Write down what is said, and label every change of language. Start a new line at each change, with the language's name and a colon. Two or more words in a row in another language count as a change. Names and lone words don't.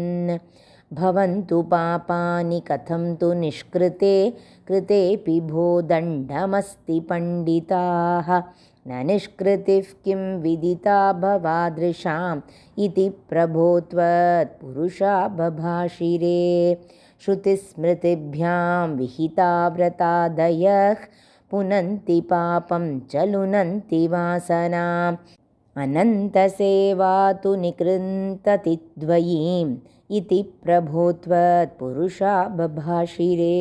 Sanskrit: భవంతు పాపాని కథం తు నిష్కృతే కృతేపి భో దండమస్తి పండితాః న నిష్కృతిః కిం విదితా భవాదృశాం ఇతి ప్రభో త్వత్పురుషా బభాషిరే. श्रुतिस्मृतिभ्यां विहिता व्रतादयः पुनन्ति पापं च लुनन्ति वासनाम् अनन्तसेवा तु निकृन्तति द्वयीम् इति प्रभो त्वत्पुरुषा बभाषिरे.